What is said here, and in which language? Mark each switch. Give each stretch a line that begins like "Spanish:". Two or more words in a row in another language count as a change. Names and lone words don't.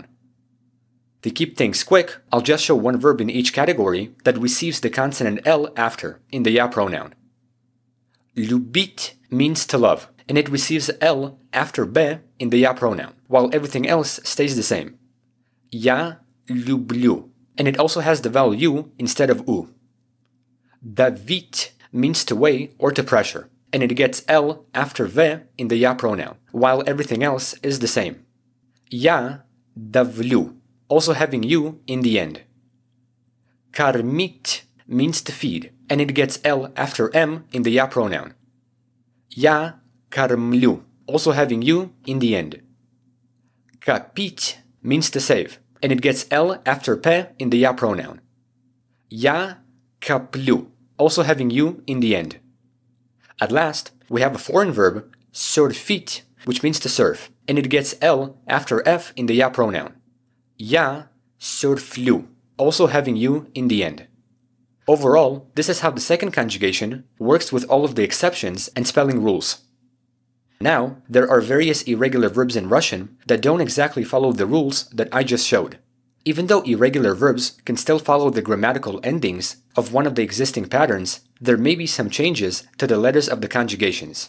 English: To keep things quick, I'll just show one verb in each category that receives the consonant l after in the я pronoun. Любить means to love, and it receives l after b in the я pronoun, while everything else stays the same.
Russian: Я люблю,
English: and it also has the vowel u instead of u. Давить means to weigh or to pressure, and it gets l after v in the я pronoun, while everything else is the same.
Russian: Я давлю,
English: also having u in the end. Кормить means to feed, and it gets l after m in the я pronoun.
Russian: Я кормлю,
English: also having u in the end. Копить means to save, and it gets l after p in the я pronoun.
Russian: Я коплю,
English: also having u in the end. At last, we have a foreign verb, surfit, which means to surf, and it gets l after f in the я pronoun.
Russian: Я surfлю,
English: also having u in the end. Overall, this is how the second conjugation works with all of the exceptions and spelling rules. Now, there are various irregular verbs in Russian that don't exactly follow the rules that I just showed. Even though irregular verbs can still follow the grammatical endings of one of the existing patterns, there may be some changes to the letters of the conjugations.